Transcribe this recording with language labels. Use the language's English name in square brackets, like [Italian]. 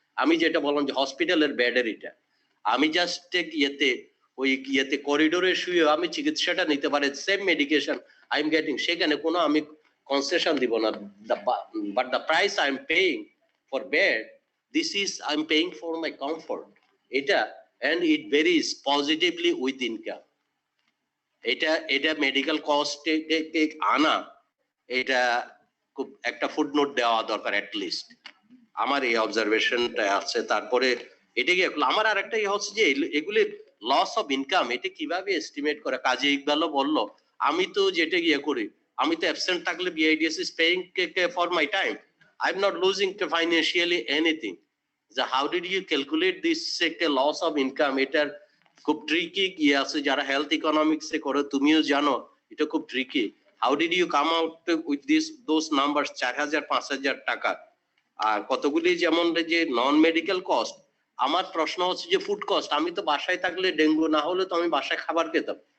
[Bangla] আমি যেটা বললাম যে হসপিটালের বেডের এটা আমি জাস্ট ইয়েতে করিডোরে শুয়ে আমি চিকিৎসাটা নিতে পারি, [English] same medication I am getting, [Bangla] সেখানে কোনো আমি কনসেশন দিব না, [English] But the price I am paying for bed, this is I am paying for my comfort. এটা and it varies positively with income. [Bangla] এটা মেডিকেল কস্ট আনা, এটা খুব একটা ফুটনোট দেওয়া দরকার অ্যাটলিস্ট, আমার এই অবজারভেশনটা আছে। তারপরে এটা কি আমার আর একটা হচ্ছে যে এগুলি [English] loss of income, [Bangla] এটা কিভাবে এস্টিমেট করে? কাজী ইকবালও বললো, আমি তো যেটা করি, আমি তো অ্যাবসেন্ট থাকলে [English] BIDS is paying for my time, I'm not losing financially anything. How did you calculate this loss of income? [Bangla] এটার খুব ট্রিকি আছে, যারা হেলথ ইকোনমিক্স এ করে তুমিও জানো এটা খুব tricky. [English] How did you come out with those numbers? 4000-5000 টাকা। [Bangla] আর কতগুলি যেমন যে নন মেডিকেল কস্ট, আমার প্রশ্ন হচ্ছে যে ফুড কস্ট, আমি তো বাসায় থাকলে ডেঙ্গু না হলে তো আমি বাসায় খাবার খেতাম।